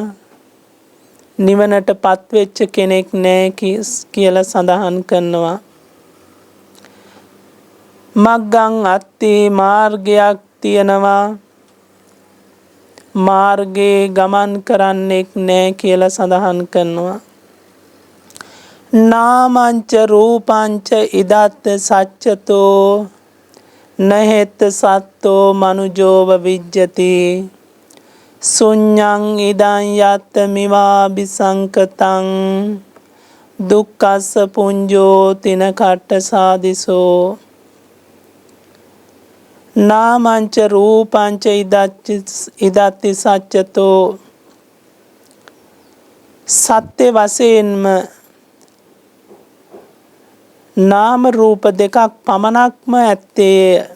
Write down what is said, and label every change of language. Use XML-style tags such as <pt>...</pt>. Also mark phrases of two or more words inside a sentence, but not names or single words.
<si>නිවනට පත්වෙච්ච කෙනෙක් නැහැ කියලා සඳහන් කරනවා.</si> <pi>මග්ගං අත්ති</pi> <si>මාර්ගයක් තියෙනවා. මාර්ගයේ ගමන් කරන්නෙක් නැහැ කියලා සඳහන් කරනවා.</si> <pi>නාමංච රූපංච ඉදත්ත සච්චතෝ නහෙත් සත්තෝ මනුජෝව විජ්ජති සුඤ්ඤං ඉදං යත්ත මිවාබි සංකතං දුක්ඛස්ස පුඤ්ජෝ තින කට්ට සාදිසෝ. නාමංච රූපංච ඉදත්ති සච්චතෝ</pi> <si>සත්‍ය වශයෙන්ම නාම රූප දෙකක් පමණක්ම ඇත්තේය.</si>